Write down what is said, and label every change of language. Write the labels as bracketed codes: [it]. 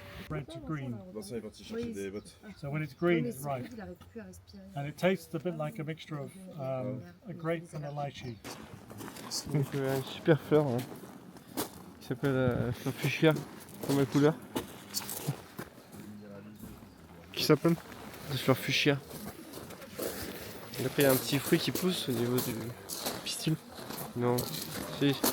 [en] Red to green. [fr] Vincent est parti chercher des bottes. [en] So when it's green, it's ripe. And it tastes a bit like a mixture of a grape and a lychee. [fr] Donc une super fleur hein, qui s'appelle la fleur fuchsia, comme la couleur. Qui s'appelle? La fleur fuchsia. Et après il y a un petit fruit qui pousse au niveau du pistil. Non, si.